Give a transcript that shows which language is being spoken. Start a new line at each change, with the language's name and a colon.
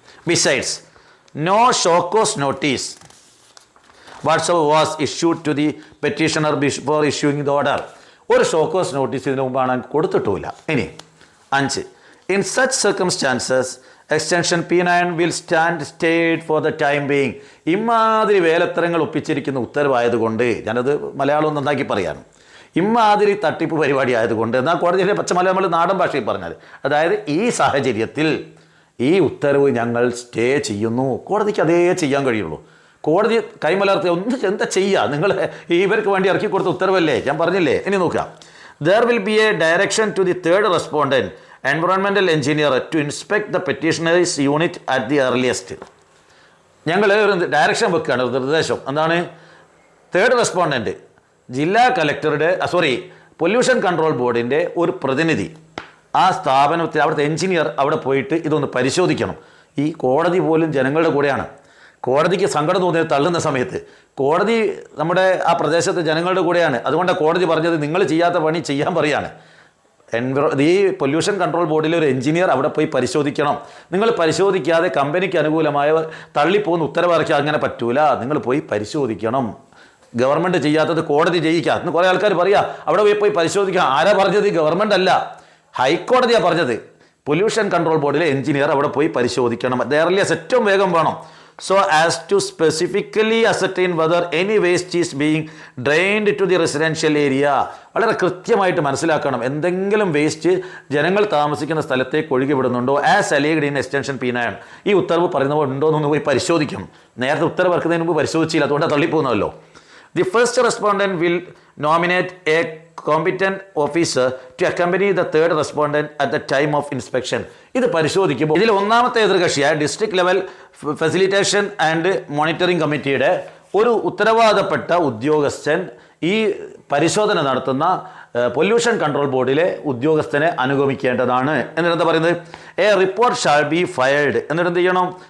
English: Besides no show cause notice whatsoever was issued to the petitioner before issuing the order.
Malayalam: ഒരു show cause notice ഇതിനു മുമ്പാണ് കൊടുത്തിട്ടുമില്ല.
English: ഇനി 5, in such circumstances extension P9 will stand stayed for the time being.
Malayalam: ഇമാതിരി വേലത്തരങ്ങൾ ഒപ്പിച്ചിരിക്കുന്ന ഉത്തരവായതുകൊണ്ട്, ഞാനത് മലയാളം നന്നാക്കി പറയാണ്, ഇമാതിരി തട്ടിപ്പ് പരിപാടി ആയതുകൊണ്ട്, എന്നാൽ കോടതിയിലെ പച്ചമലയാളം നാടൻ ഭാഷയിൽ പറഞ്ഞാൽ, അതായത് ഈ സാഹചര്യത്തിൽ ഈ ഉത്തരവ് ഞങ്ങൾ സ്റ്റേ ചെയ്യുന്നു. കോടതിക്ക് അതേ ചെയ്യാൻ കഴിയുള്ളൂ. കോടതി കൈമലർത്തി എന്താ ചെയ്യുക? നിങ്ങൾ ഇവർക്ക് വേണ്ടി ഇറക്കി കൊടുത്ത ഉത്തരവല്ലേ, ഞാൻ പറഞ്ഞില്ലേ. ഇനി നോക്കാം.
English: There will be a direction to the third respondent, environmental engineer, to inspect the petitioner's unit at the earliest.
Malayalam: ഞങ്ങൾ ഒരു ഡയറക്ഷൻ വെക്കുകയാണ്, ഒരു നിർദ്ദേശം. എന്താണ്? തേർഡ് റെസ്പോണ്ടൻറ്റ് ജില്ലാ കലക്ടറുടെ പൊല്യൂഷൻ കൺട്രോൾ ബോർഡിൻ്റെ ഒരു പ്രതിനിധി ആ സ്ഥാപനത്തിൽ, അവിടുത്തെ എഞ്ചിനീയർ അവിടെ പോയിട്ട് ഇതൊന്ന് പരിശോധിക്കണം. ഈ കോടതി പോലും ജനങ്ങളുടെ കൂടെയാണ്. കോടതിക്ക് സങ്കടം തോന്നിയത് തള്ളുന്ന സമയത്ത് കോടതി നമ്മുടെ ആ പ്രദേശത്തെ ജനങ്ങളുടെ കൂടെയാണ്. അതുകൊണ്ടാണ് കോടതി പറഞ്ഞത് നിങ്ങൾ ചെയ്യാത്ത പണി ചെയ്യാൻ പറയാണ്. ഈ പൊല്യൂഷൻ കൺട്രോൾ ബോർഡിലെ ഒരു എഞ്ചിനീയർ അവിടെ പോയി പരിശോധിക്കണം. നിങ്ങൾ പരിശോധിക്കാതെ കമ്പനിക്ക് അനുകൂലമായ തള്ളിപ്പോകുന്ന ഉത്തരവിറക്കി അങ്ങനെ പറ്റൂല. നിങ്ങൾ പോയി പരിശോധിക്കണം. ഗവൺമെൻറ് ചെയ്യാത്തത് കോടതി ചെയ്യിക്കുക എന്ന് കുറേ ആൾക്കാർ പറയുക. അവിടെ പോയി പരിശോധിക്കുക. ആരാ പറഞ്ഞത്? ഗവൺമെൻറ് അല്ല, ഹൈക്കോടതിയാണ് പറഞ്ഞത്. പൊല്യൂഷൻ കൺട്രോൾ ബോർഡിലെ എഞ്ചിനീയർ അവിടെ പോയി പരിശോധിക്കണം. ദയർലിയസ് ഏറ്റവും വേഗം വേണം.
English: So as to specifically ascertain whether any waste is being drained to the residential area.
Malayalam: വളരെ കൃത്യമായിട്ട് മനസ്സിലാക്കണം. എന്തെങ്കിലും വേസ്റ്റ് ജനങ്ങൾ താമസിക്കുന്ന സ്ഥലത്തേക്ക് ഒഴുകി വിടുന്നുണ്ടോ
English: As alleged in extension P9.
Malayalam: ഈ ഉത്തരവ് പറയുന്നവർ ഉണ്ടോ എന്നൊന്ന് പോയി പരിശോധിക്കും. നേരത്തെ ഉത്തരവ് ഇറക്കുന്നതിന് മുമ്പ് പരിശോധിച്ചില്ല, അതുകൊണ്ടാണ് തള്ളിപ്പോകുന്നതല്ലോ.
English: The first respondent will nominate a competent officer to accompany the third respondent at the time of inspection.
Malayalam: ഇത് പരിശോധിക്കുമ്പോൾ ഇതിൽ ഒന്നാമത്തെ എതിർകക്ഷിയായ district level facilitation and monitoring കമ്മിറ്റിയുടെ ഒരു ഉത്തരവാദപ്പെട്ട ഉദ്യോഗസ്ഥൻ ഈ പരിശോധന നടത്തുന്ന പൊല്യൂഷൻ കൺട്രോൾ ബോർഡിലെ ഉദ്യോഗസ്ഥനെ അനുഗമിക്കേണ്ടതാണ്. എന്നിട്ട് പറയുന്നത്
English: A report shall be filed.
Malayalam: എന്നിട്ട് എന്ത് ചെയ്യണം?